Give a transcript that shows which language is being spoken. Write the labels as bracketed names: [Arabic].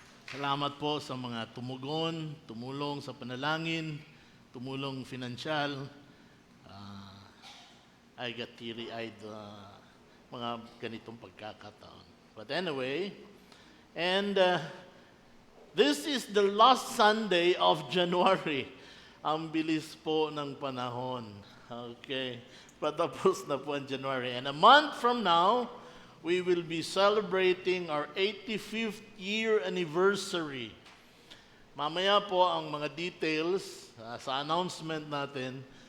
[Filipino] Salamat po sa mga tumugon, tumulong sa panalangin, tumulong finansyal. [English] I got teary-eyed [Filipino] mga ganitong pagkakataon. [English] But anyway, and this is the last Sunday of January. [Filipino] Ang bilis po ng panahon. Okay. Patapos na po ang January. [English] And a month from now, we will be celebrating our 85th year anniversary. [Filipino] Mamaya po ang mga details sa announcement natin.